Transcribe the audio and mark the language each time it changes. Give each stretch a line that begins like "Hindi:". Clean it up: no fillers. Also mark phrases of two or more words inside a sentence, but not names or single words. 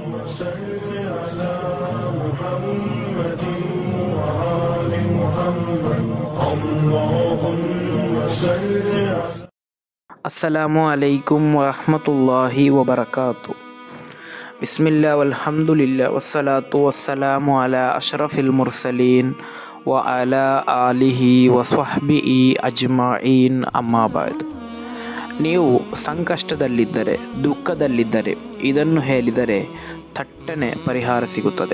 Arabic: صل على محمد وآل محمد اللهم صل على السلام عليكم ورحمة الله وبركاته. بسم الله والحمد لله والصلاة والسلام على أشرف المرسلين وعلى آله وصحبه أجمعين أما بعد.
Kannada: ನೀವು ಸಂಕಷ್ಟದಲ್ಲಿದ್ದರೆ, ದುಃಖದಲ್ಲಿದ್ದರೆ ಇದನ್ನು ಹೇಳಿದರೆ ಥಟ್ಟನೆ ಪರಿಹಾರ ಸಿಗುತ್ತದೆ.